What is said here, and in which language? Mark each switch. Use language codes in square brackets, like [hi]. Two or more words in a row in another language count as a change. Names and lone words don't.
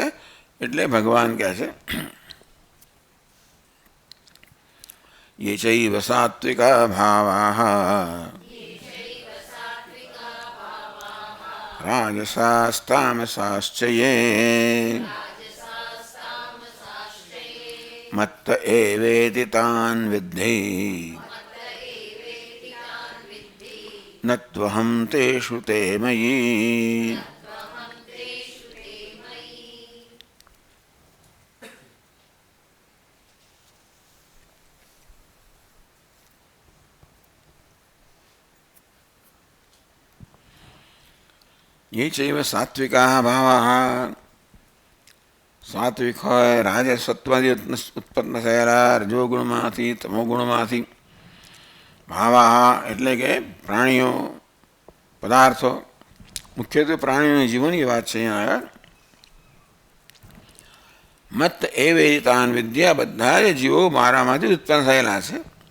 [gu] એટલે ભગવાન કહે છે [sa] ये चैव सात्त्विका भावा राजसास्तामसाश्च ये मत्त एवेति तान् विद्धि न त्वहं तेषु ते मयि. ये चैव सात्विका भावाः सात्विक [gu] હોય રાજસત્વાદી ઉત્પન્ન થયેલા રજોગુણમાંથી તમોગુણમાંથી ભાવાહ એટલે કે પ્રાણીઓ પદાર્થો મુખ્યત્વે પ્રાણીઓની જીવનની વાત છે. અહીંયા [sa] मत ए वेदितान विद्या [gu] બધા જ જીવો મારામાંથી ઉત્પન્ન થયેલા છે.